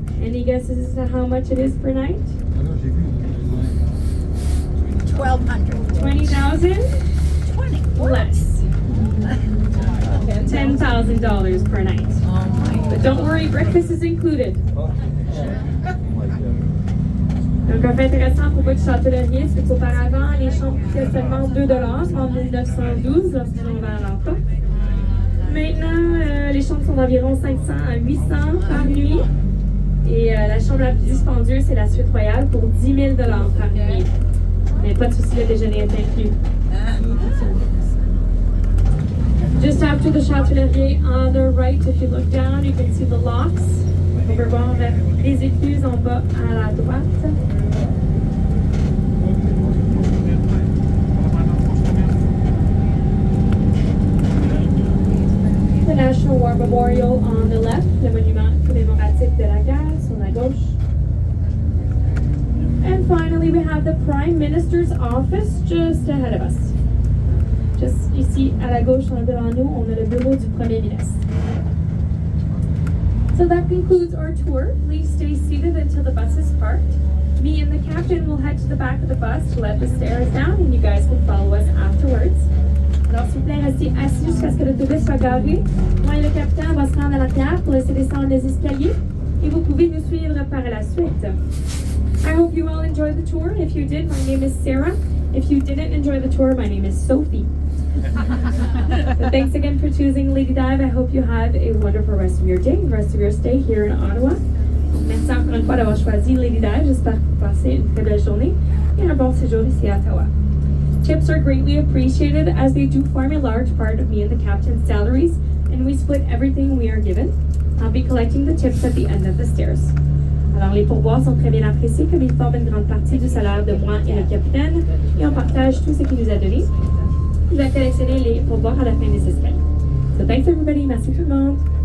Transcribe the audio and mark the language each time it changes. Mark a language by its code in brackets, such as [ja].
[en] Any guesses as to how much it is per night? 1,200. 20,000? 20. Less. $10,000 per night. Oh my But don't worry, breakfast is included. [fr] Donc, un fait intéressant à propos du château de Riez, c'est qu'auparavant, les chambres coûtaient seulement 2 en 1912, lorsqu'ils ont ouvert l'emploi. Maintenant, les chambres sont d'environ 500 à 800 par nuit. Et la chambre la plus dispendieuse, c'est la suite royale pour 10 000 par nuit. Mais pas de souci, le déjeuner est inclus. [en] Just after the Châtellerault, on the right, if you look down, you can see the locks. [fr] On peut voir les écluses en bas à la droite. [en] The National War Memorial on the left, [fr] le monument commémoratif de la guerre sur la gauche. [en] And finally, we have the Prime Minister's office just ahead of us. [fr] Just ici à la gauche, devant nous, on a le bureau du Premier ministre. [en] So that concludes our tour. Please stay seated until the bus is parked. Me and the captain will head to the back of the bus to let the stairs down, and you guys can follow us afterwards. [fr] Alors, s'il vous plaît, restez assis jusqu'à ce que l'autobus soit garé. Moi et le capitaine, on va se rendre à l'arrière pour laisser descendre les escaliers, et vous pouvez nous suivre par la suite. [en] I hope you all enjoyed the tour. If you did, my name is Sarah. If you didn't enjoy the tour, my name is Sophie. So thanks again for choosing Lady Dive. I hope you have a wonderful rest of your day, rest of your stay here in Ottawa. [fr] Merci encore une fois d'avoir choisi Lady Dive. J'espère que vous passez une très belle journée et un bon séjour ici à Ottawa. [en] Tips are greatly appreciated as they do form a large part of me and the captain's salaries, and we split everything we are given. I'll be collecting the tips at the end of the stairs. [fr] Alors, les pourboires sont très bien appréciés comme ils forment une grande partie du salaire de moi et le capitaine, et on partage tout ce qu'il nous a donné. Il va collectionner les pourboires à la fin des escaliers. [en] So thanks everybody, [fr] merci tout le monde.